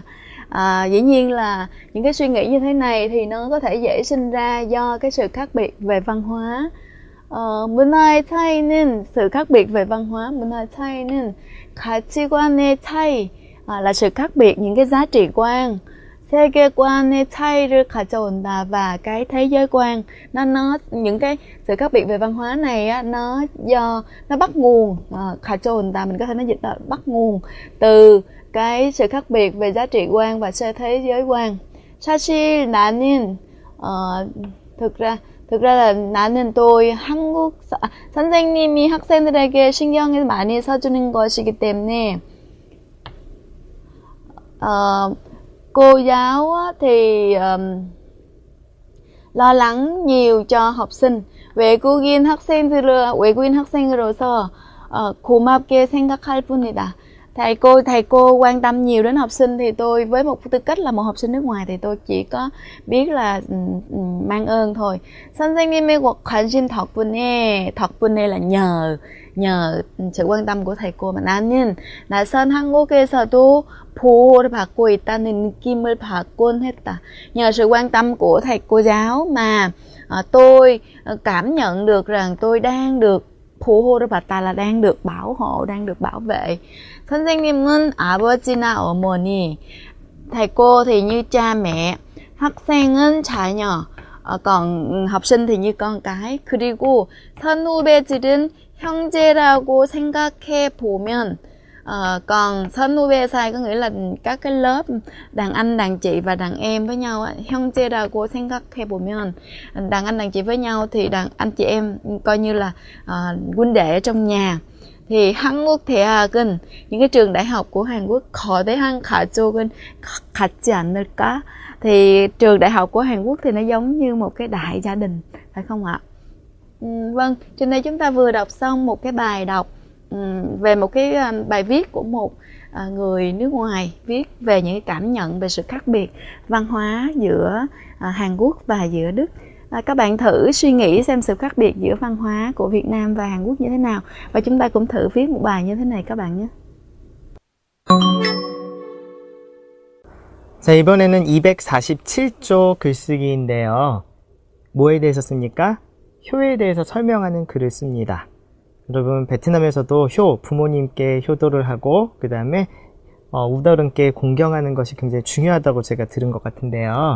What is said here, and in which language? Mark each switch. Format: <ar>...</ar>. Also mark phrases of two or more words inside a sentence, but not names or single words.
<vi>Dĩ nhiên là những cái suy nghĩ như thế này thì nó có thể dễ sinh ra do cái sự khác biệt về văn hóa.</vi> <ko>문화의 차이는,</ko> <vi>sự khác biệt về văn hóa,</vi> <ko>문화의 차이는 가치관의 차이,</ko> <vi>là sự khác biệt những cái giá trị quan.</vi> <ko>세계관의 차이를 가져온다,</ko> <vi>và cái thế giới quan, nó những cái sự khác biệt về văn hóa này á, nó bắt nguồn, 가져온다 mình có thể nói dịch là bắt nguồn từ cái sự khác biệt về giá trị quan và thế giới quan.</vi> <ko>사실 나는</ko> <vi>thực ra là 나는 tôi</vi> <ko>선생님이 학생들에게 신경을 많이 써주는 것이기 때문에</ko> <vi>cô giáo thì lo lắng nhiều cho học sinh.</vi> <ko>외국인 학생으로서 고맙게 생각할 뿐이다.</ko> <vi>Thầy cô quan tâm nhiều đến học sinh thì tôi với một tư cách là một học sinh nước ngoài thì tôi chỉ có biết là mang ơn thôi.</vi> <ko>선생님의 관심 덕분에</ko> <vi>là nhờ sự quan tâm của thầy cô mà</vi> <ko>나는 낯선 한국에서도 보호를 받고 있다는 느낌을 받곤 했다.</ko> <vi>Nhờ sự quan tâm của thầy cô giáo mà tôi cảm nhận được rằng tôi đang được</vi> <ko>보호를 받다</ko> <vi>là đang được bảo hộ, đang được bảo vệ.</vi> <ko>선생님은 아버지나 어머니,</ko> <vi>thầy cô thì như cha mẹ,</vi> <ko>학생은 자녀,</ko> <vi>còn học sinh thì như con cái.</vi> <ko>그리고 선후배들은 형제라고 생각해 보면,</ko> <vi>còn 선후배 sai có nghĩa là các cái lớp đàn anh, đàn chị và đàn em với nhau.</vi> <ko>형제라고 생각해 보면,</ko> <vi>đàn anh, đàn chị với nhau thì đàn anh chị em coi như là huynh đệ trong nhà.</vi> <ko>Thì 한국 대학은,</ko> <vi>những cái trường đại học của Hàn Quốc,</vi> <ko>거대한 가족은 같지 않을까?</ko> <vi>Thì trường đại học của Hàn Quốc thì nó giống như một cái đại gia đình, phải không ạ? Vâng, trên đây chúng ta vừa đọc xong một cái bài đọc về một cái bài viết của một người nước ngoài, viết về những cái cảm nhận về sự khác biệt văn hóa giữa Hàn Quốc và giữa Đức. Các bạn thử suy nghĩ xem sự khác biệt giữa văn hóa của Việt Nam và Hàn Quốc như thế nào, và chúng ta cũng thử viết một bài như thế này các bạn nhé.</vi> <ko>자, 이번에는 247조 글쓰기인데요. 뭐에 대해서 씁니까? 효에 대해서 설명하는 글을 씁니다. 여러분, 베트남에서도 부모님께 효도를 하고 그 다음에 우더른께 공경하는 것이 굉장히 중요하다고 제가 들은 것 같은데요.</ko>